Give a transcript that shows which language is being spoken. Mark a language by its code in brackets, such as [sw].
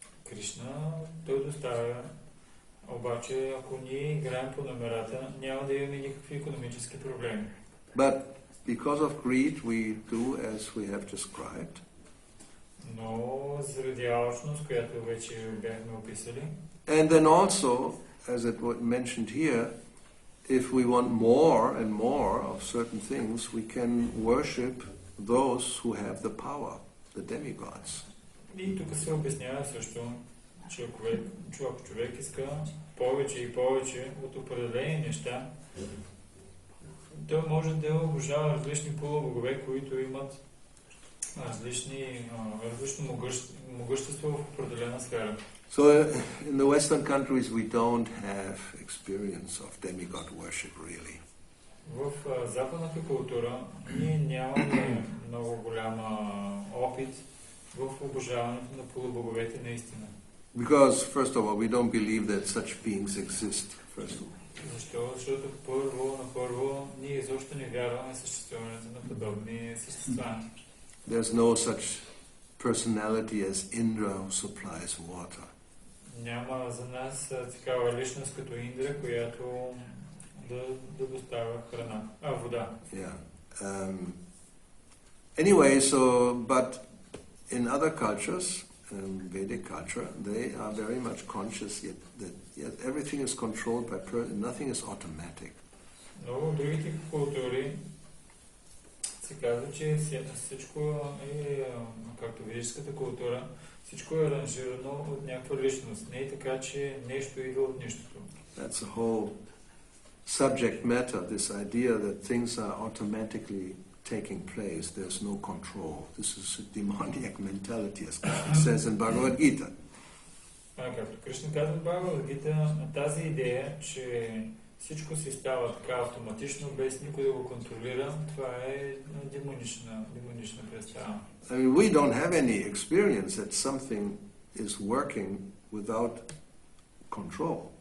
[bg] Кришна, той доставя, обаче ако ние играем по номерата, няма да имаме никакви икономически проблеми. [en] But because of greed, we do as we have described. [bg] Но заради алчност, която вече бяхме описали. [en] And then also, as it was mentioned here, if we want more and more of certain things, we can worship those who have the power, the demigods. [bg] И тук се обяснява също, че ако човек иска повече и повече от определени неща, той може да обожава различни полубогове, които имат различно могъщество в определена сфера. [en] So in the Western countries we don't have experience of demigod worship really. [bg] В западната култура ние нямаме много голяма опит в обожаването на полубоговете наистина. [en] Because first of all we don't believe that such beings exist. First of all. [bg] Защо? Защото първо ние изобщо не вярваме в съществуването на подобни същества. [en] There's no such personality as Indra who supplies water. [bg] Няма за нас такава личност като Индра, която да доставя вода. [en] Yeah. Anyway, but in other cultures, Vedic culture, they are very much conscious that everything is controlled by nothing is automatic. [bg] Но в другите култури се казва, че всичко е, както ведическата култура, всичко е аранжирано от някаква личност. Не е така, че нещо идва от нищото. [en] That's the whole subject matter, this idea that things are automatically taking place, there's no control. This is a demoniac mentality, as Krishna says in Bhagavad Gita. [bg] Както Кришна казва в Бхагавад Гита, тази идея, че всичко си става така автоматично, без никой да го контролира, това е демонична представа. [en] I mean, we don't have any experience that something is working without control.